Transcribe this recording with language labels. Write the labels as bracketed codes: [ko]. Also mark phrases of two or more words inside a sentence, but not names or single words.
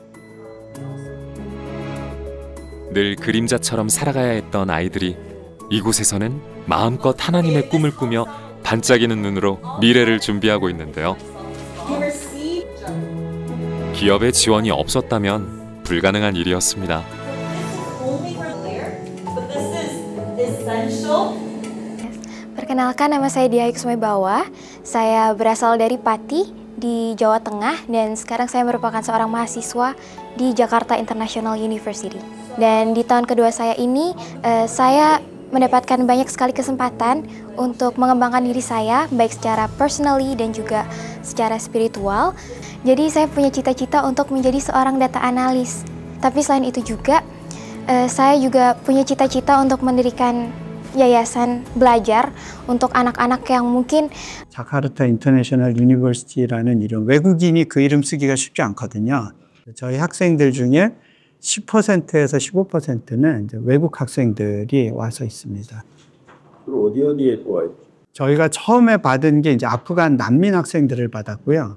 [ko] 늘 그림자처럼 살아가야 했던 아이들이 이곳에서는 마음껏 하나님의 꿈을 꾸며 반짝이는 눈으로 미래를 준비하고 있는데요. 기업의 지원이 없었다면 불가능한 일이었습니다. [id] Perkenalkan, nama saya Dia Kusumai Bawah. Saya berasal dari Pati di Jawa Tengah dan sekarang saya merupakan seorang mahasiswa di Jakarta International University. Dan di tahun kedua saya ini, saya mendapatkan banyak sekali kesempatan untuk mengembangkan diri saya, baik secara personally dan juga secara spiritual. Jadi saya punya cita-cita untuk menjadi seorang data analis. Tapi selain itu juga, saya juga punya cita-cita untuk mendirikan yayasan belajar untuk anak-anak yang mungkin [ko] 자카르타 인터내셔널 유니버시티라는 이름, 외국인이 그 이름 쓰기가 쉽지 않거든요. 저희 학생들 중에 10%에서 15%는 이제 외국 학생들이 와서 있습니다. 어디에 또 저희가 처음에 받은 게 이제 아프간 난민 학생들을 받았고요.